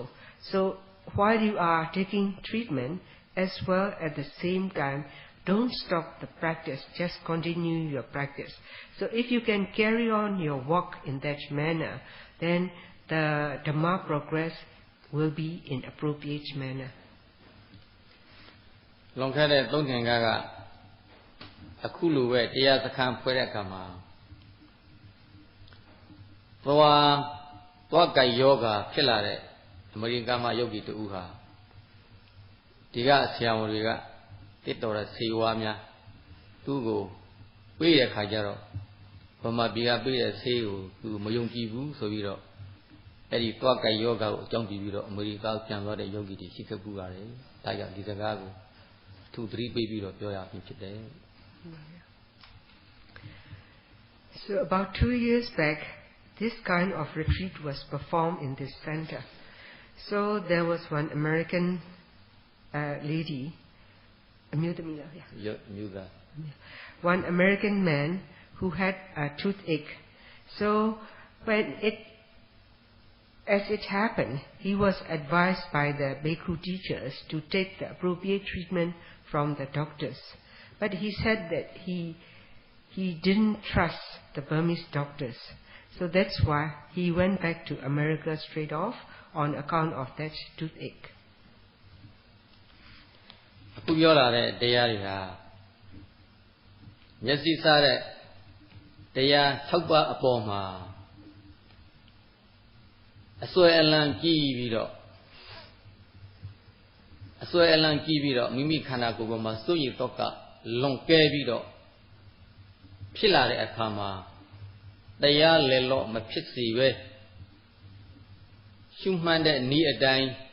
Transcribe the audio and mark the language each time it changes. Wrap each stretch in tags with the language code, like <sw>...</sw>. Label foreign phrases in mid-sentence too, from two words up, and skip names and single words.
<en>So while you are taking treatment, as well at the same time, don't stop the practice, just continue your practice. So if you can carry on your work in that manner, then the Dhamma progress will be in appropriate manner.</en> <my>လွန်ခဲ့တဲ့3နှစ်ကအခုလိုပဲတရားစခန်းဖွဲ့တဲ့အခါမှာသွားကြိုက်ယောဂဖြစ်လာတဲ့အ မေရိကန်မှာယောဂီတူဟာဒီကဆရာဝန်တွေကတစ်တော်တဲ့ဆေးဝါးများသူ့ကိုပေးတဲ့ခါကျတော့ဗမာပြည်ကပေးတဲ့ဆေးကိုသူမယုံကြည်ဘူးဆိုပြီးတော့အဲ့ဒီသွားကြိုက်ယောဂကိုအကြောင်းပြပြီးတော့အမေရိကန်ပြန်သွားတဲ့ယောဂီတွေရှိခဲ့ပူပါတယ်ဒါကြောင့်ဒီစကားကိုသူသတိပေးပြီးတော့ပြောရခြင်းဖြစ်တယ်</my> <en>So about 2 years back, this kind of retreat was performed in this center. So there was one American lady, one American man who had a toothache. So as it happened, he was advised by the Bhikkhu teachers to take the appropriate treatment from the doctors. But he said that he didn't trust the Burmese doctors. So that's why he went back to America straight off on account of that toothache.</en> <my>အခုပြောလာတဲ့တရားတွေဟာမျက်စိစားတဲ့တရား6ပါးအပေါ်မှာအစွဲအလံကြီးပြီး တော့မိမိခန္ဓာကိုယ်ပေါ်မှာစိုးရိမ်တော့ကလွန်ကဲပြီးတော့ဖြစ်လာတဲ့အခါမှာတရားလည်းလို့မဖြစ်စီပဲရှုမှန်တဲ့နည်းအတိုင်း</my>